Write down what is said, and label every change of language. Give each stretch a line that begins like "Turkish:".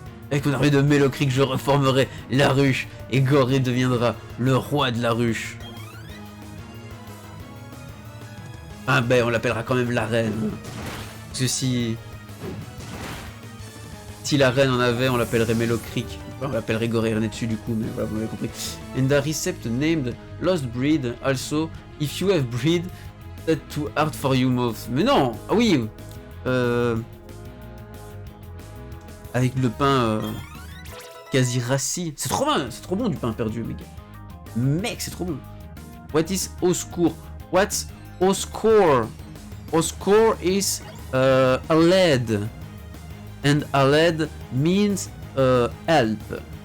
French: Avec mon armée de Mélocriques, je reformerai la ruche et Goré deviendra le roi de la ruche. Ah ben, on l'appellera quand même la reine. Parce que si la reine en avait, on l'appellerait Mélocrique. On l'appellerait Goré dessus du coup, mais voilà, vous m'avez compris.
English: And the recept named Lost Breed also, if you have breed, that's too hard for you most.
French: Mais non. Ah oui. Avec le pain quasi rassis. C'est trop bon du pain perdu, mec. Mec, c'est trop bon.
English: What is Oscour? What's Oscour? Oscour is a lead. And a lead means help.